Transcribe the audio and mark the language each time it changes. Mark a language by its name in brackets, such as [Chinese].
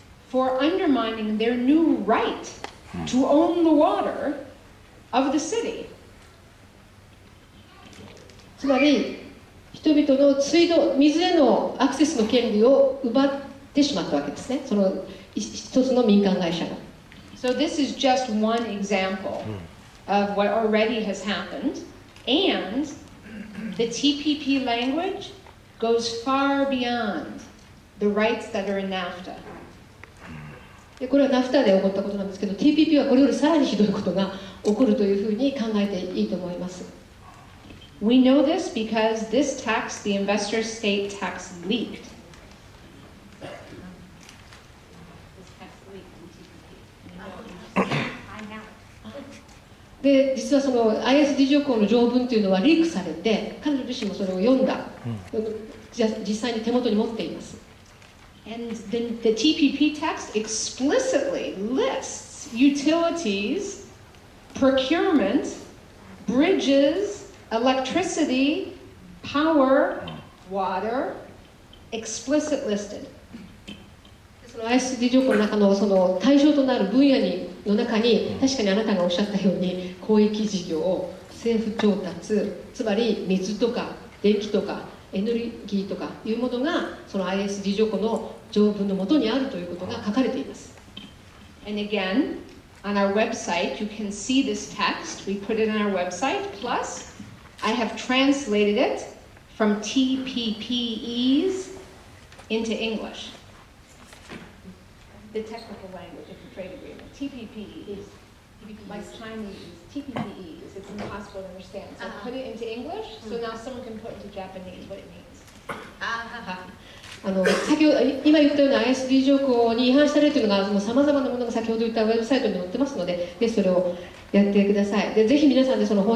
[English] For undermining their new right to own the water of the city. [Japanese] つまり人々の水へのアクセスの権利を奪ってしまったわけですね、その一つの民間会社が。 [English] So this is just one example of what already has happened, and the TPP language goes far beyond the rights that are in NAFTA. [Japanese] でこれはナフタで起こったことなんですけど、 TPP はこれよりさらにひどいことが起こるというふうに考えていいと思います。 [English] We know this because this tax, the investor state tax, leaked. I know. [Japanese] で実はその ISD 条項の条文というのはリークされて、彼女自身もそれを読んだ、実際に手元に持っています。 [English] And then the TPP text explicitly lists utilities, procurement, bridges, electricity, power, water, explicit listed. [Japanese] その ISD 条項の中のその対象となる分野の中に、確かにあなたがおっしゃったように広域事業、政府調達、つまり水とか電気とかエネルギーとかいうものがその ISD 条項の条文のもとにあるということが書かれています。 [English] And again, on our website, you can see this text. We put it on our website. Plus, I have translated it from TPPEs into English. The technical language of the trade agreement. TPPEs, like Chinese, TPPEs. It's impossible to understand. So I put it into English, so now someone can put into Japanese what it means. [Japanese] 先ほど今言ったような ISD 条項に違反した例というのがさまざまなものが先ほど言ったウェブサイトに載ってますので、ぜひそれをやってください。でぜひ皆さんでその翻訳